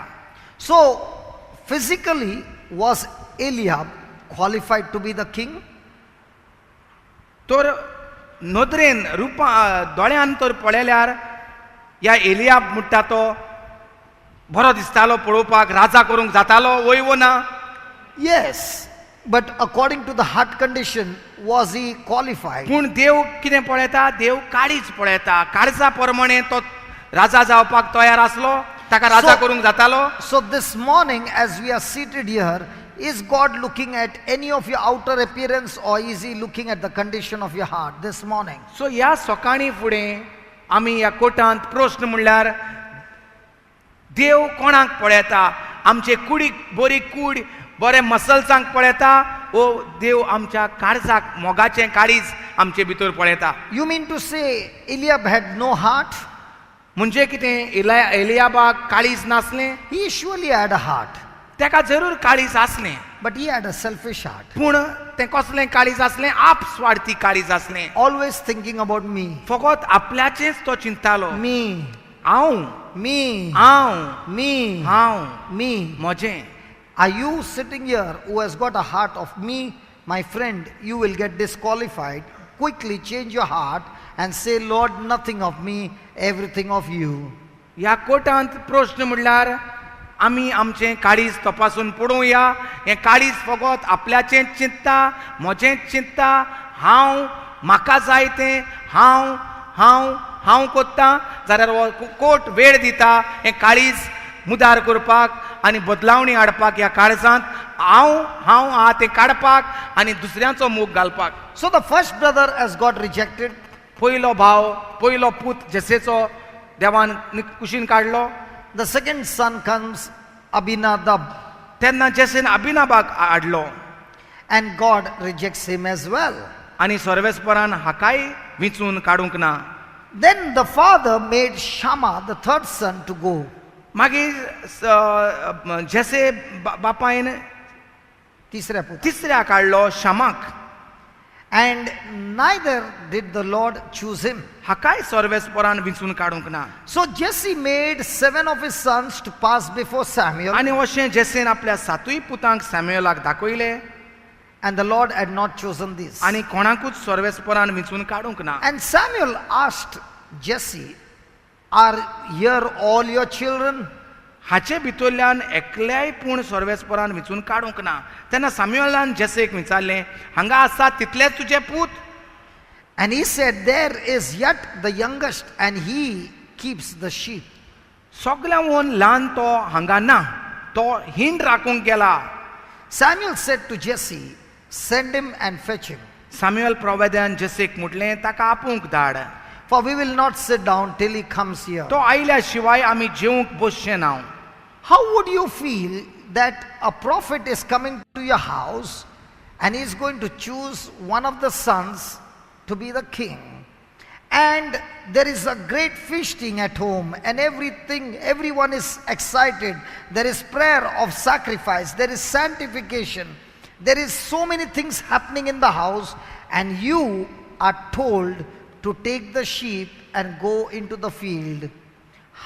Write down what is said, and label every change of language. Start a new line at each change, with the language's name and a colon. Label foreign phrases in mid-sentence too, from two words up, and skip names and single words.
English: So, physically, was Eliab qualified to be the king?
Konkani: तर नदरेन रुपा दोळ्यान तर पळयल्यार ह्या एलियाब म्हणटा तो बरो दिसतालो पळोवपाक, राजा करूंक जातालो वय वो ना?
English: Yes, but according to the heart condition, was he qualified?
Konkani: पूण देव कितें पळयता? देव काळीज पळयता. काळजा प्रमाणे तो राजा जावपाक तयार आसलो, ताका राजा करूंक जातालो.
English: So this morning, as we are seated here, is God looking at any of your outer appearance, or is he looking at the condition of your heart this morning?
Konkani: सो ह्या सकाळी फुडें आमी ह्या कोटांत प्रश्न म्हणल्यार देव कोणाक पळयता? आमचे कुडीक बरी कूड बरे मसल्सांक पळयता, ओ देव आमच्या काळजाक मोगाचें काळीज आमचे भितर पळयता?
English: You mean to say Eliab had no heart?
Konkani: म्हणजे कितें? एलियाबाक काळीज नासलें?
English: He surely had a heart,
Konkani: ताका जरूर काळीज आसलें,
English: but he had a selfish heart,
Konkani: पूण तें कसलें काळीज आसलें? आप स्वार्थी काळीज आसलें.
English: always thinking about me,
Konkani: फकत आपल्याचेंच तो चिंतालो.
English: me,
Konkani: हांव
English: me,
Konkani: हांव
English: me,
Konkani: हांव
English: me.
Konkani: म्हजें.
English: Are you sitting here who has got a heart of me? My friend, you will get disqualified. Quickly change your heart and say, Lord, nothing of me, everything of you.
Konkani: ह्या कोटांत प्रश्न म्हणल्यार आमी आमचें काळीज तपासून पळोवया. हें काळीज फकत आपल्याचेंच चिंतता, म्हजेंच चिंतता, हांव म्हाका जाय तें हांव हांव हांव कोत्ता, जाल्यार हो कोट वेळ दिता हें काळीज मुदार करपाक आनी बदलावणी हाडपाक. ह्या काळजांत हांव हांव आहा तें काडपाक आनी दुसऱ्यांचो मोग घालपाक.
English: So the first brother has got rejected.
Konkani: पयलो भाव, पयलो पूत जेसेचो देवान कुशीन काडलो.
English: The second son comes, Abinadab,
Konkani: तेन्ना जेसेन अबिनाबाक हाडलो
English: and God rejects him as well.
Konkani: आनी सर्वेस्परान हाकाय विचून काडूंक ना.
English: Then the father made Shammah, the third son, to go.
Konkani: मागीर जेसे बापायन तिसऱ्या पुत्र. तिसऱ्या काडलो शमाक.
English: And neither did the Lord choose him.
Konkani: हाकाय सर्वेस्परान विचून काडूंक ना.
English: So Jesse made 7 of his sons to pass before Samuel,
Konkani: आनी अशें जेसेन आपल्या सातूय पुतांक सॅम्युएलाक दाखयले
English: and the Lord had not chosen these.
Konkani: आनी कोणाकूच सर्वेस्परान विचून काडूंक ना.
English: And Samuel asked Jesse, are here all your children?
Konkani: हाचे भितरल्यान एकल्याय पूण सर्वेस्परान विचून काडूंक ना. तेन्ना सॅम्युएलान जेसेक विचारलें, हांगा आसा तितलेच तुजे पूत?
English: And he said, there is yet the youngest, and he keeps the sheep.
Konkani: सगळ्यांवन ल्हान तो हांगा ना, तो हिंड राखूंक गेला.
English: Samuel said to Jesse, send him and fetch him,
Konkani: सॅम्युएल प्रवाद्यान जेसेक म्हटलें ताका आपूंक धाड.
English: for we will not sit down till he comes here.
Konkani: तो आयल्या शिवाय आमी जेवंक बसचें ना.
English: How would you feel that a prophet is coming to your house and he is going to choose one of the sons to be the king, and there is a great feasting at home and everyone is excited, there is prayer of sacrifice, there is sanctification, there is so many things happening in the house, and you are told to take the sheep and go into the field?